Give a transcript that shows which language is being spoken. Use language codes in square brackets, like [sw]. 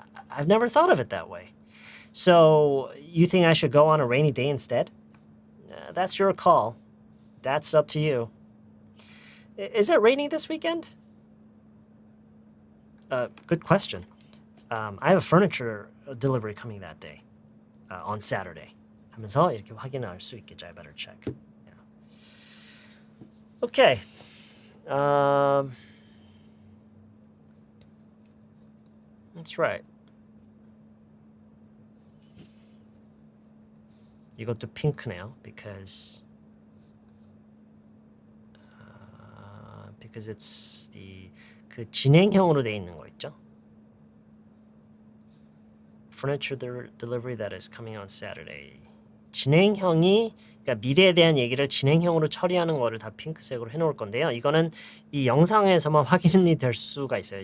[en] I've never thought of it that way. So, you think I should go on a rainy day instead? That's your call. That's up to you. Is it raining this weekend? Good question. I have a furniture delivery coming that day, on Saturday. [ko] 하면서 이렇게 확인할 수 있겠죠. [en] I better check. Yeah. Okay. That's right. [ko] 이것도 핑크네요. [en] Because it's [ko] 그 진행형으로 돼 있는 거 있죠. [en] Furniture delivery that is coming on Saturday. [ko] 진행형이 그러니까 미래에 대한 얘기를 진행형으로 처리하는 거를 다 핑크색으로 해놓을 건데요. 이거는 이 영상에서만 확인이 될 수가 있어요.